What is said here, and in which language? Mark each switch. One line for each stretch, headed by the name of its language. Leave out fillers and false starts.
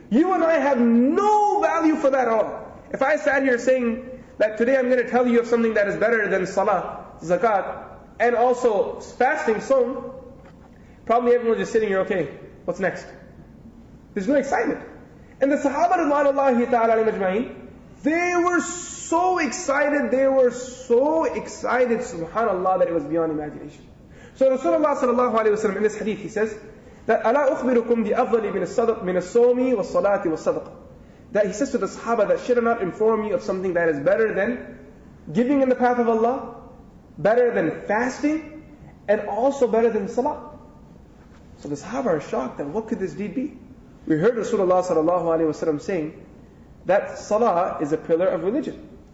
English: You and I have no value for that at all. If I sat here saying that today I'm going to tell you of something that is better than salah, zakat, and also fasting, sawm, probably everyone's just sitting here, okay, what's next? There's no excitement. And the Sahaba radhiyallahu ta'ala alayhim ajma'in, they were so excited, subhanallah, that it was beyond imagination. So Rasulullah sallallahu alayhi wa sallam in this hadith, he says That
Arabic: أَلَا أُخْبِرُكُمْ بِأَفْضَلِ مِنَ الصَّوْمِ وَالصَّلَاةِ وَالصَّدَقَةِ.
English: That he says to the Sahaba that should I not inform you of something that is better than giving in the path of Allah, better than fasting, and also better than salah. So the Sahaba are shocked that what could this deed be? We heard Rasulullah sallallahu alaihi wasallam saying that salah is a pillar of religion.